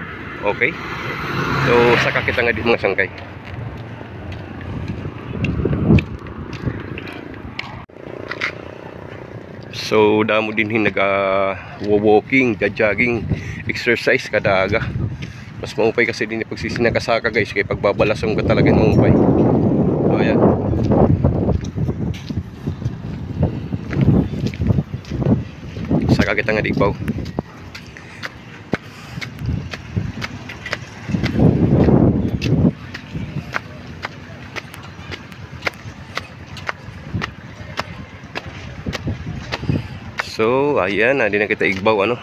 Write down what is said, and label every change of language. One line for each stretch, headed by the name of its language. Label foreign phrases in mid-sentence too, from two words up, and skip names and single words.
Waray: Okay, so saka kita nga di mga sangkay. So damo din hin
English: walking, jogging, exercise
Waray: kada aga. Mas maupay kasi din pag sisinakasaka guys, kay pagbabalasong ka talaga maupay. So ayan. Saka kita nga digbaw. So ayan, di na kita igbaw ano.